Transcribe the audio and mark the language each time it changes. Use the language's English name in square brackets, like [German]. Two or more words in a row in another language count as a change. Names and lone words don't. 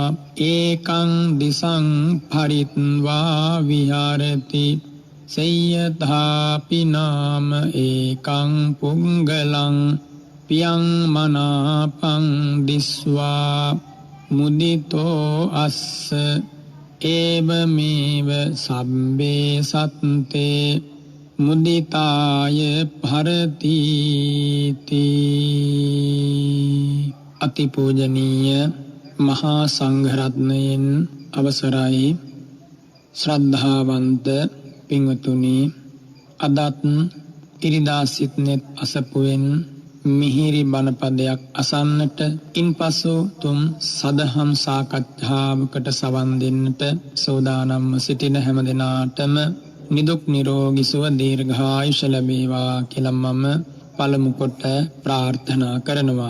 [Pali] ඒකං දිසං පරිත්වා විහරති සය්‍යධාපි නාම ඒකං පුංගලං පියං මනාපං දිස්වා මුදිතෝ අස්ස ඒවමේව සබ්බේ සත්තේ මුදිතාය භරතිති. [Sinhala] අතිපූජනීය මහා සංඝරත්නයන් අවසරයි ශ්‍රද්ධාවන්ත පින්වතුනි, අදත් ඉරිදා සිත්නෙත් අසපුවෙන් මිහිරි බණපදයක් අසන්නට, ඉන්පසු තුම් සදහම් සාකච්ඡාවකට සවන් දෙන්නට සූදානම්ව සිටින හැම දෙනාටම නිදුක් නිරෝගී සුව දීර්ඝායුෂ ලැබේවා කියලා මම පළමු කොට ප්‍රාර්ථනා කරනවා.